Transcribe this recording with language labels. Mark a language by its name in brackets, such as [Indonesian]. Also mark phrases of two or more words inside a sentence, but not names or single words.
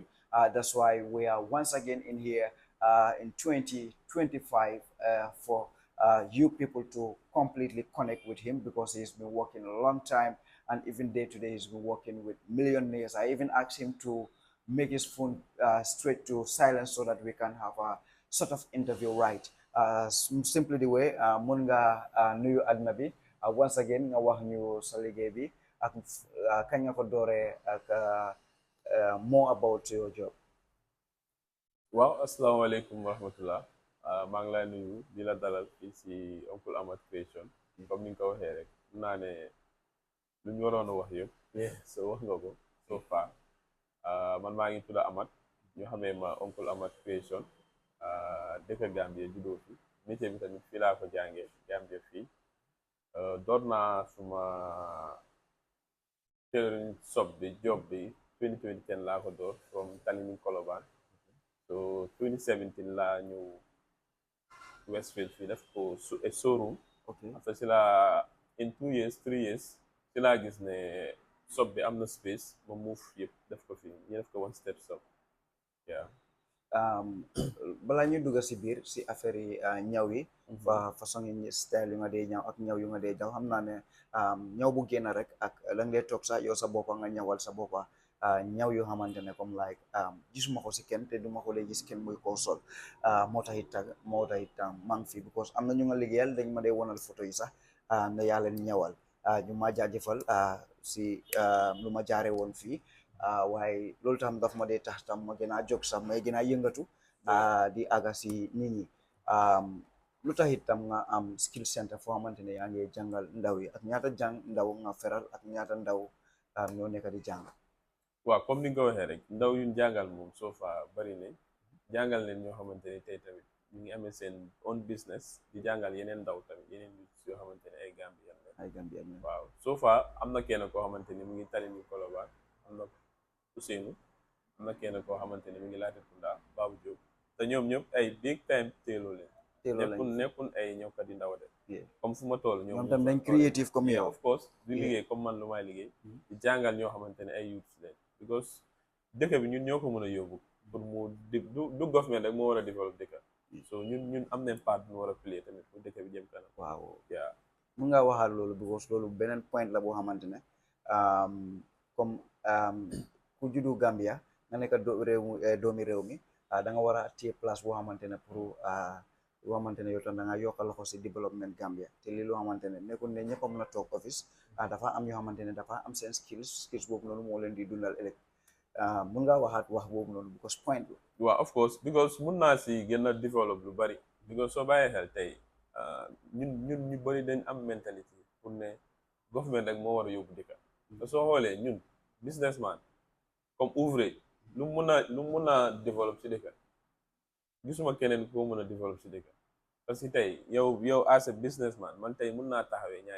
[English] That's why we are once again in here in 2025 for you people to completely connect with him because he's been working a long time and even day to day he's been working with millionaires. I even asked him to make his phone straight to silence so that we can have a sort of interview right. Simply the way [Wolof] mun nga nuyu àdduna bi [English] once again [Wolof] nga wax ñu sa liggéey bi ak kañ nga ko dooree ak [English] more about your job. [Wolof] waaw asalaamaaleykum wa rahmatullah maa ngi lay nuyu di la dalal fii si Uncle Amat Creation comme ni nga ko waxee rek mun naa ne lu ñu waroon a wax yëpp so wax nga ko [English] so far [Wolof] man maa ngi tudd Amat ñu xamee ma Uncle Amat Creation dëkk Gambie juddoo fi métier bi tamit fii laa ko jàngee Gambie fii door naa suma [English] tailoring shop [Wolof] bi job bi 2010 laa ko door from Talinding Colobane so 2017 laa ñëw Westfield fii def ko [English] a showroom. [Wolof] Okay. After si laa [English] in 2 years 3 years [Wolof] si laa gis ne shop bi am na space ma move yëpp def ko fii ñu def ko [English] one step shop yeah. [Wolof] balaa ñu dugg si biir si affaire yi ñaw yi façon yi style yu nga dee ñaw ak ñaw yu nga dee ñaw xam naa ne ñaw bu génn rek ak la ngay toog sax yow sa boppa nga ñawal sa boppa ñaw yoo xamante ne comme like gisuma ko si kenn te duma ko dee gis kenn muy koo sol moo tax it maa ngi fi because am na ñu nga liggéeyal dañ ma dee wonal photo yi sax ne yaa leen ñawal ñu ma jaajëfal si lu ma jaare woon fii waaye loolu tam daf ma dee tax tam ma gën a jóg sax may gën a yëngatu di aga si nit ñi lu tax itam nga am [English] skill center [Wolof] foo xamante ne yaa ngi jàngal ndaw yi ak ñaata ndaw nga feral ak ñaata ndaw ñoo nekk di jàng. waaw comme ni nga ko waxee rek ndaw yuñ jàngal moom soo fa bari nañ jàngal leen ñoo xamante ne tey tamit ñu ngi amee seen [English] own business [Wolof] di jàngal yeneen ndaw tamit yeneen yoo xamante ne ay Gambien la waaw soo fa am na kenn koo xamante ni mu ngi Talinding Colobane am na Ousseynou am na kenn koo xamante ni mu ngi Latrikunda Babou Diop te ñoom ñëpp ay [English] big time [Wolof] teeloo leen nekkul ay ñëwkat di ndaw de comme fu ma toll ñoom tam dañ creative comme yow [English] of course [Wolof] di liggéey comme man lu may liggéey di jàngal ñoo xamante ne ay youths leen because dëkk bi ñun ñoo ko mën a yóbbu pour mu du government rek moo war a développer dëkk so ñun am nañ part bu ñu war a play tamit pour dëkk bi jëm kanam waaw yaa mun nga waxaat loolu because loolu beneen point la boo xamante ne comme ku juddu Gambia nga nekk doomi réew mi da nga war a téye place boo xamante ne pour loo xamante ne yow tam da nga yokkal loxo si développement Gambia te lii loo xamante ne nekkul ne ñëpp a mën a toog office dafa am ñoo xamante ne dafa am seen skills boobu noonu moo leen di dundal ëllëg mun ngaa waxaat wax boobu noonu because point la. waaw [English] of course [Wolof] because mun naa si gën a développer lu bari because soo bàyyee xel tey ñun ñu bari dañ am mentalité pour ne government rek moo war a yóbbu dëkk te soo xoolee ñun businessman comme ouvrier lu mun a développer si dëkk gisuma keneen koo mun a développer si dëkk parce que tey yow [English] as a businessman [Wolof] man tey mun naa taxawee ñaari